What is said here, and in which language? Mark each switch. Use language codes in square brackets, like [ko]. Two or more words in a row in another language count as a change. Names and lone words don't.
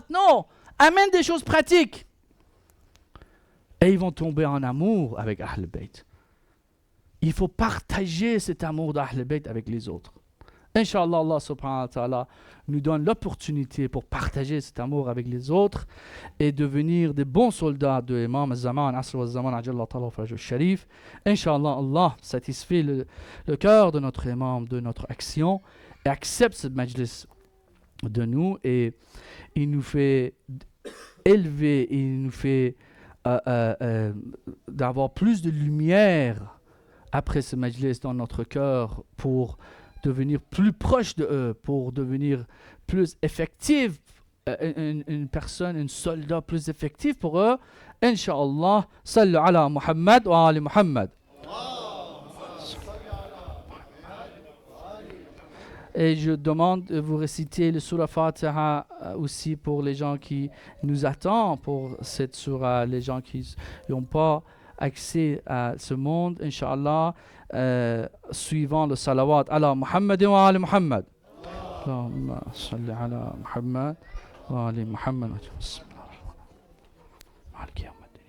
[fr] Non, amène des choses pratiques. Et ils vont tomber en amour avec Ahl Bayt. Il faut partager cet amour d'Ahl Bayt avec les autres. [ar] إن شاء الله، الله سبحانه وتعالى [fr] nous donne l'opportunité pour partager cet amour avec les autres et devenir des bons soldats de [ar] إمام الزمان، عصر الزمان، عجل الله تعالى فجر الشريف. إن شاء الله, [fr] Allah satisfait le cœur de notre imam, de notre action et accepte ce majlis de nous et il nous fait élever, il nous fait d'avoir plus de lumière après ce majlis dans notre cœur pour devenir plus proche de eux, pour devenir plus effectif, une personne, un soldat plus effectif pour eux. [ar] إن شاء الله, صلوا على محمد وآل محمد. [fr] Et je demande de vous réciter le surah Fatiha aussi pour les gens qui nous attendent pour cette surah, les gens qui n'ont pas accès à ce monde, [ar] إن شاء الله, [fr] suivant le [ar] صلوات على محمد وآل محمد. اللهم صل على محمد وآل محمد. Bismillah.